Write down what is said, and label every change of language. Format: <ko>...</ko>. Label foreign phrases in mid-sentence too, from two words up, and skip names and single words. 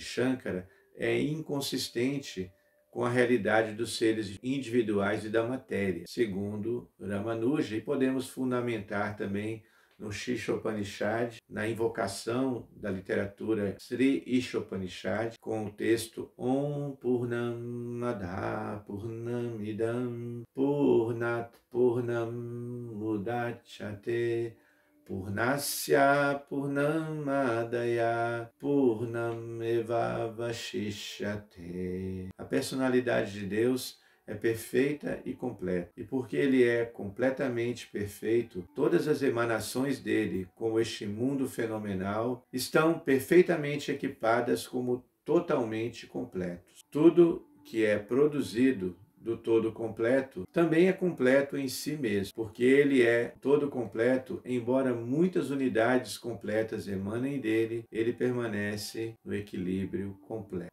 <pt>Shankara, é inconsistente com a realidade dos seres individuais e da matéria, segundo Ramanuja, e podemos fundamentar também no Shishopanishad, na invocação da literatura Sri Ishopanishad, com o texto</pt> <sa>ॐ पूर्णमदः पूर्णमिदं पूर्णात् पूर्णम् उदच्यते पूर्णस्य पूर्णमादाय पूर्णमेव वशिष्यते.</sa> <pt>A personalidade de Deus é perfeita e completa. E porque ele é completamente perfeito, todas as emanações dele, como este mundo fenomenal, estão perfeitamente equipadas como totalmente completos. Tudo que é produzido do todo completo, também é completo em si mesmo, porque ele é todo completo, embora muitas unidades completas emanem dele, ele permanece no equilíbrio completo.</pt>